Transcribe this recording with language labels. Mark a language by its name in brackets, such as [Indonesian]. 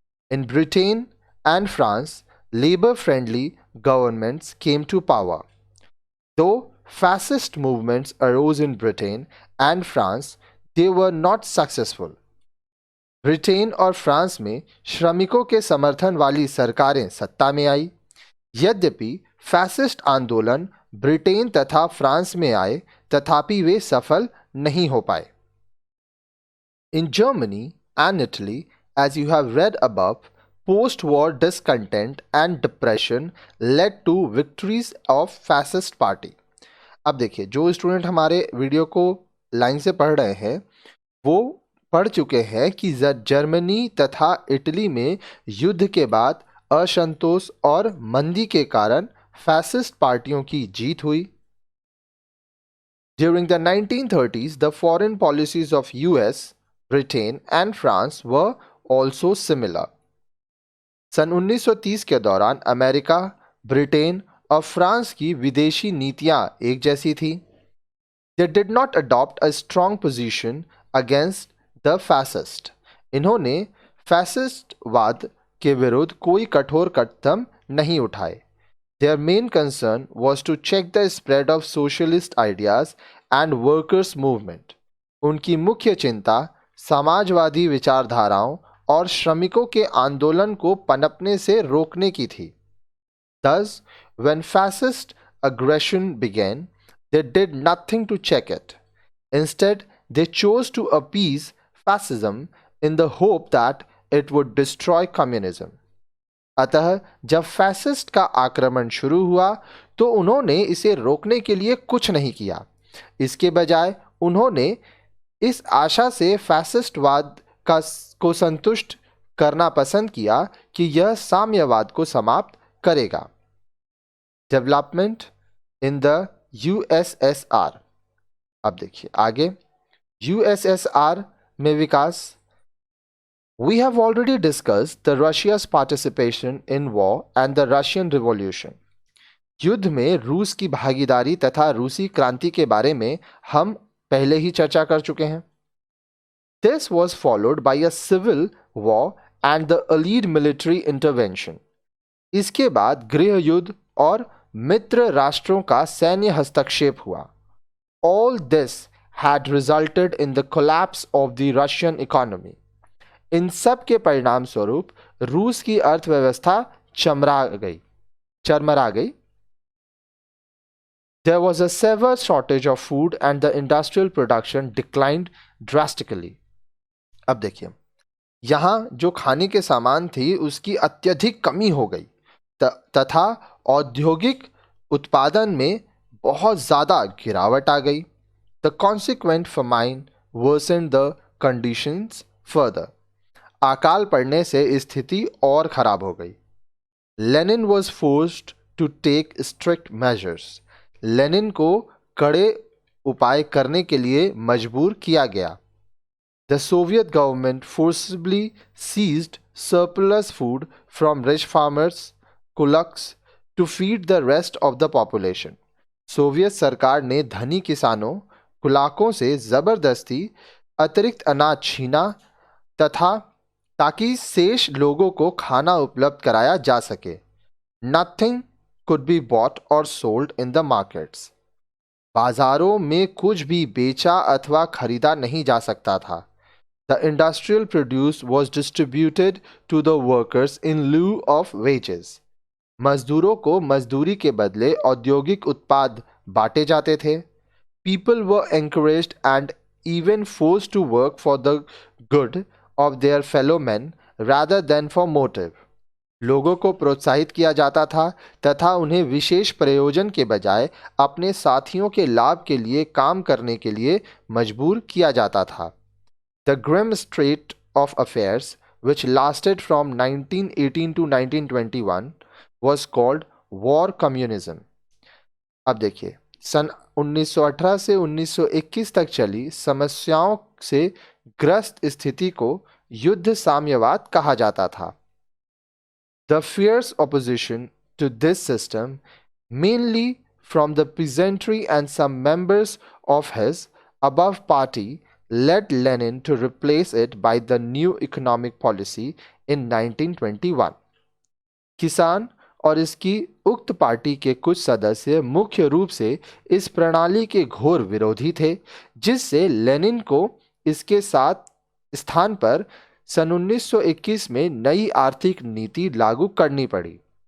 [English] In Britain and France, labor-friendly governments came to power. Though fascist movements arose in Britain and France, they were not successful. [Hindi] Britain और France में श्रमिकों के समर्थन वाली सरकारें सत्ता में आई। यद्यपि फैसिस्ट आंदोलन ब्रिटेन तथा फ्रांस में आए, तथापि वे सफल नहीं हो पाए। [English] In Germany and Italy, as you have read above, post-war discontent and depression led to victories of fascist party. [Hindi] अब देखिए, जो स्टूडेंट हमारे वीडियो को लाइन से पढ़ रहे हैं वो पढ़ चुके हैं कि जर्मनी तथा इटली में युद्ध के बाद असंतोष और मंदी के कारण फैसिस्ट पार्टियों की जीत हुई। [English] During the 1930s, the foreign policies of US, Britain and France were also similar. [Hindi] सन 1930 के दौरान अमेरिका, ब्रिटेन और फ्रांस की विदेशी नीतियां एक जैसी थी। [English] They did not adopt a strong position against the fascist. [Hindi] इन्होंने फैसिस्टवाद के विरुद्ध कोई कठोर कदम नहीं उठाए। [English] Their main concern was to check the spread of socialist ideas and workers' movement. [Hindi] उनकी मुख्य चिंता समाजवादी विचारधाराओं और श्रमिकों के आंदोलन को पनपने से रोकने की थी। [English] Thus, when fascist aggression began, they did nothing to check it. Instead, they chose to appease fascism in the hope that it would destroy communism. [Hindi] अतः जब फैसिस्ट का आक्रमण शुरू हुआ तो उन्होंने इसे रोकने के लिए कुछ नहीं किया। इसके बजाय उन्होंने इस आशा से फैसिस्टवाद को संतुष्ट करना पसंद किया कि यह साम्यवाद को समाप्त करेगा। [English] Development in the USSR. [Hindi] अब देखिए आगे, यूएसएसआर में विकास। [English] We have already discussed the Russia's participation in war and the Russian Revolution. [Hindi] युद्ध में रूस की भागीदारी तथा रूसी क्रांति के बारे में हम पहले ही चर्चा कर चुके हैं। [English] This was followed by a civil war and the Allied military intervention. [Hindi] इसके बाद गृह युद्ध और मित्र राष्ट्रों का सैन्य हस्तक्षेप हुआ। [English] All this had resulted in the collapse of the Russian economy. [Hindi] इन सब के परिणाम स्वरूप रूस की अर्थव्यवस्था चरमरा गई। [English] There was a severe shortage of food and the industrial production declined drastically. [Hindi] अब देखिए, यहाँ जो खाने के सामान थी उसकी अत्यधिक कमी हो गई तथा औद्योगिक उत्पादन में बहुत ज़्यादा गिरावट आ गई। [English] The consequent famine worsened the conditions further. [Hindi] अकाल पड़ने से स्थिति और खराब हो गई। [English] Lenin was forced to take strict measures. [Hindi] Lenin को कड़े उपाय करने के लिए मजबूर किया गया। [English] The Soviet government forcibly seized surplus food from rich farmers, kulaks, to feed the rest of the population. [Hindi] Soviet सरकार ने धनी किसानों कुलाकों से जबरदस्ती अतिरिक्त अनाज छीना तथा ताकि शेष लोगों को खाना उपलब्ध कराया जा सके। [English] Nothing could be bought or sold in the markets. [Hindi] बाजारों में कुछ भी बेचा अथवा खरीदा नहीं जा सकता था। [English] The industrial produce was distributed to the workers in lieu of wages. [Hindi] मजदूरों को मजदूरी के बदले औद्योगिक उत्पाद बांटे जाते थे। [English] People were encouraged and even forced to work for the good of their fellow men rather than for motive. [Hindi] लोगों को प्रोत्साहित किया जाता था तथा उन्हें विशेष प्रयोजन के बजाय अपने साथियों के लाभ के लिए काम करने के लिए मजबूर किया जाता था। [English] The grim state of affairs, which lasted from 1918 to 1921, was called War Communism. [Hindi] अब देखिए, सन 1918 से 1921 तक चली समस्याओं से ग्रस्त स्थिति को युद्ध साम्यवाद कहा जाता था। [English] The fierce opposition to this system, mainly from the peasantry and some members of his above party, led Lenin to replace it by the new economic policy in 1921. [Hindi] किसान और इसकी उक्त पार्टी के कुछ सदस्य मुख्य रूप से इस प्रणाली के घोर विरोधी थे, जिससे लेनिन को इसके साथ स्थान पर सन 1921 में नई आर्थिक नीति लागू करनी पड़ी।